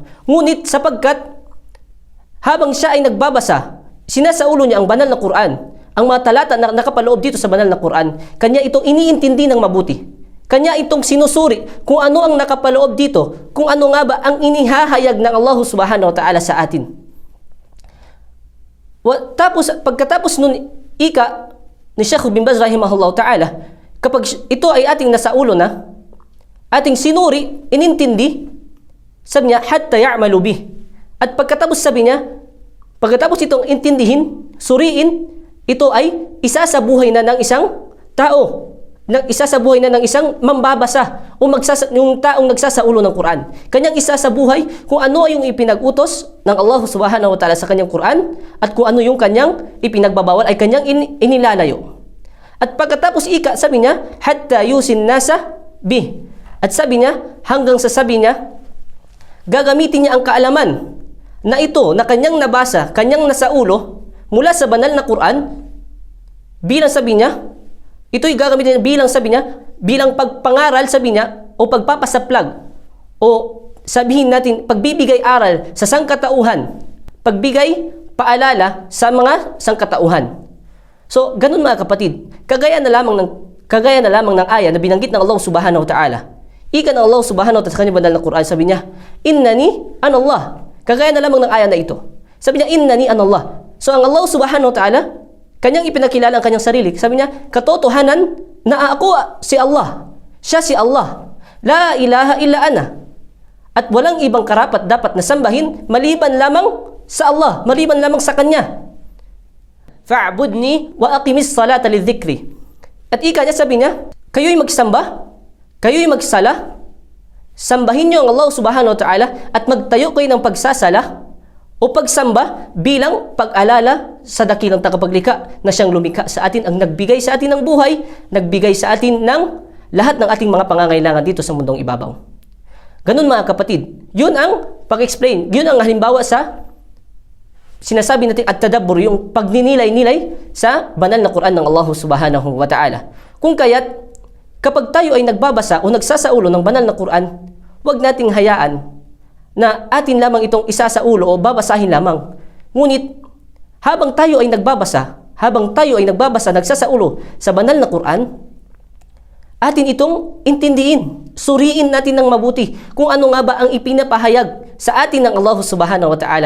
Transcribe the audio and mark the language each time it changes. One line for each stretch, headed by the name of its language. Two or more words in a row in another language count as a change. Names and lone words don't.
Filipino: Ngunit sapagkat habang siya ay nagbabasa, sinasaulo niya ang banal na Quran, ang mga talata na nakapaloob dito sa banal na Quran, kanya itong iniintindi ng mabuti. Kanya itong sinusuri kung ano ang nakapaloob dito, kung ano nga ba ang inihahayag ng Allah
Arabic: subhanahu wa ta'ala
Filipino: sa atin. Pagkatapos nun, ika ni Sheikh bin Baz
Arabic: rahimahullah ta'ala,
Filipino: kapag ito ay ating nasa ulo na, ating sinuri, inintindi, sabi niya,
Arabic: hatta ya'malu bih.
Filipino: At pagkatapos sabi niya, pagkatapos itong intindihin, suriin, ito ay isa sa buhay na ng isang tao. isasabuhay na ng isang mambabasa o yung taong nagsasaulo ng Quran. Kanyang isasabuhay kung ano yung ipinag-utos ng Allah
Arabic: subhanahu wa ta'ala
Filipino: sa kanyang Quran at kung ano yung kanyang ipinagbabawal ay kanyang inilalayo. At pagkatapos sabi niya,
Arabic: hatta yusin nasa bih.
Filipino: At sabi niya, hanggang sa sabi niya, gagamitin niya ang kaalaman na ito na kanyang nabasa, kanyang nasaulo mula sa banal na Quran bilang sabi niya, ito'y gagamitin niya bilang sabi niya, bilang pagpangaral sabi niya o pagpapasaplag o sabihin natin pagbibigay aral sa sangkatauhan, pagbigay paalala sa mga sangkatauhan. So, ganun mga kapatid, kagaya na lamang ng aya na binanggit ng Allah
Arabic: subhanahu wa ta'ala.
Filipino: Ika ng Allah
Arabic: subhanahu wa ta'ala
Filipino: sa kanyang banal na Quran, sabi niya,
Arabic: innani anallah.
Filipino: Kagaya na lamang ng aya na ito. Sabi niya,
Arabic: innani anallah.
Filipino: So, ang Allah
Arabic: subhanahu wa ta'ala,
Filipino: kanyang ipinakilala ang kanyang sarili. Sabi niya, katotohanan na ako si Allah. Siya si Allah.
Arabic: La ilaha illa ana.
Filipino: At walang ibang karapat dapat na sambahin maliban lamang sa Allah, maliban lamang sa Kanya.
Arabic: Fa'budni wa aqimis salata lidhikri.
Filipino: At ika niya, sabi niya, kayo'y magsamba, kayo'y magsala, sambahin niyo ang Allah
Arabic: subhanahu wa ta'ala
Filipino: at magtayo kayo ng pagsasala o pagsamba bilang pag-alala sa dakilang tagapaglikha na siyang lumikha sa atin, ang nagbigay sa atin ng buhay, nagbigay sa atin ng lahat ng ating mga pangangailangan dito sa mundong ibabaw. Ganun mga kapatid, yun ang pag-explain, yun ang halimbawa sa sinasabi natin at tadabbur, yung pagninilay-nilay sa banal na Quran ng Allah
Arabic: subhanahu wa ta'ala.
Filipino: Kung kaya't kapag tayo ay nagbabasa o nagsasaulo ng banal na Quran, huwag nating hayaan na atin lamang itong isasaulo o babasahin lamang. Ngunit, habang tayo ay nagbabasa, nagsasaulo sa banal na Quran, atin itong intindihin, suriin natin ng mabuti kung ano nga ba ang ipinapahayag sa atin ng Allah
Arabic: subhanahu wa ta'ala.